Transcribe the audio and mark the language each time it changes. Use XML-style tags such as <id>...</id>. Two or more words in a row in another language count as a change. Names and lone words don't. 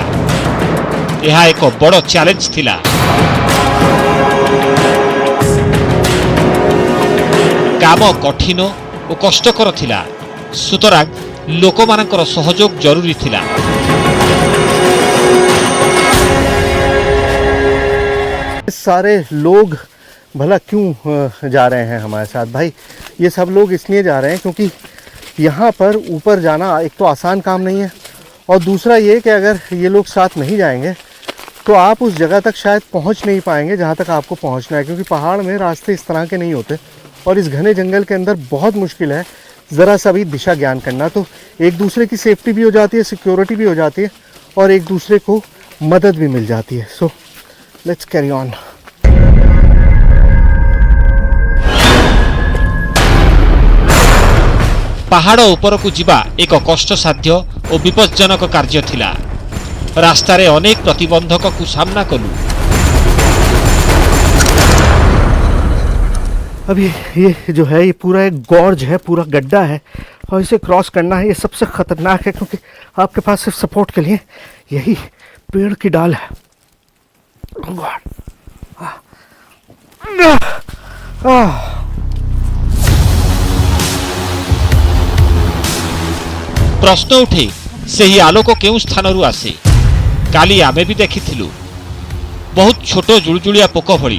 <or>ଏହା ଏକ ବଡ଼ ଚ୍ୟାଲେଞ୍ଜ ଥିଲା। କାମ କଠିନ ଓ କଷ୍ଟକର ଥିଲା, ସୁତରାଂ ଲୋକମାନଙ୍କର ସହଯୋଗ ଜରୁରୀ ଥିଲା।</or> <hi>सारे लोग भला क्यों जा रहे हैं हमारे साथ? भाई ये सब लोग इसलिए जा रहे हैं क्योंकि यहाँ पर ऊपर जाना एक तो आसान काम नहीं है, और दूसरा ये कि अगर ये लोग साथ नहीं जाएंगे तो आप उस जगह तक शायद पहुँच नहीं पाएंगे जहाँ तक आपको पहुँचना है, क्योंकि पहाड़ में रास्ते इस तरह के नहीं होते और इस घने जंगल के अंदर बहुत मुश्किल है ज़रा सा भी दिशा ज्ञान करना। तो एक दूसरे की सेफ्टी भी हो जाती है, सिक्योरिटी भी हो जाती है, और एक दूसरे को मदद भी मिल जाती है।</hi> <en>so let's carry on.</en> <or>ପାହାଡ଼ ଉପରକୁ ଯିବା ଏକ କଷ୍ଟସାଧ୍ୟ ଓ ବିପଜ୍ଜନକ କାର୍ଯ୍ୟ ଥିଲା। ରାସ୍ତାରେ ଅନେକ ପ୍ରତିବନ୍ଧକକୁ ସାମ୍ନା କଲୁ।</or> <hi>अभी ये जो है ये पूरा एक गॉर्ज है, पूरा गड्ढा है, और इसे क्रॉस करना है। ये सबसे खतरनाक है क्योंकि आपके पास सिर्फ सपोर्ट के लिए यही पेड़ की डाल है।</hi> <en>Oh God.</en> <or>ପ୍ରଶ୍ନ ଉଠେ ସେହି ଆଲୋକ କେଉଁ ସ୍ଥାନରୁ ଆସେ? କାଲି ଆମେ ବି ଦେଖିଥିଲୁ, ବହୁତ ଛୋଟ ଜୁଳୁଜୁଳିଆ ପୋକ ଭଳି।</or>